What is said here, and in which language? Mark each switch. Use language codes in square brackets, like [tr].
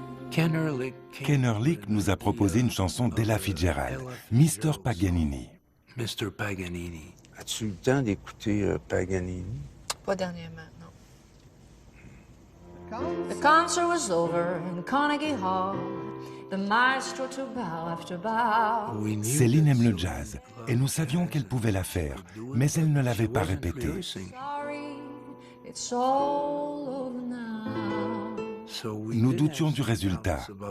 [fr] Kennerlich nous a proposé une chanson d'Ella Fitzgerald, Mr. [en] Paganini. Mr. Paganini. [fr] As-tu eu le temps d'écouter Paganini? Pas dernièrement, non. [en] The concert was over in Carnegie Hall. The maestro to bow after bow. [fr] Céline aime le jazz, et nous savions qu'elle pouvait la faire, mais elle ne l'avait pas répété. [en] Sorry, it's all over now. [fr] Nous doutions du résultat.